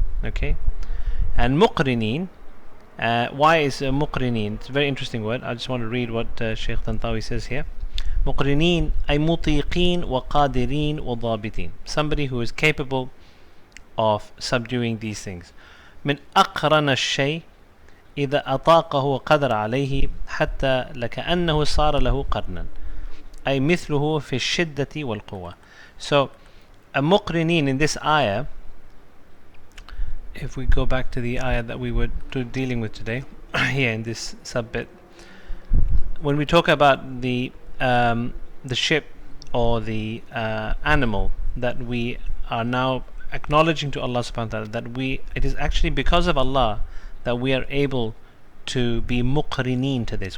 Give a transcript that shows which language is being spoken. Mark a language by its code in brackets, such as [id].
[en] Okay, and muqrinin. Why is muqrinin? It's a very interesting word. I just want to read what Shaykh Tantawi says here. [ar] Muqrinin ay mutiqin wa qadirin wa dhabitin. [en] Somebody who is capable of subduing these things. [ar] من أقرن الشيء إذا أطاقه وقدر عليه حتى لكأنه صار له قرنا أي مثله في الشدة والقوة. [en] So a muqrinin in this ayah, if we go back to the ayah that we were dealing with today, here in this sub-bit, when we talk about the ship or the animal that we are now acknowledging to Allah subhanahu wa ta'ala, that it is actually because of Allah that we are able to be muqrineen to this.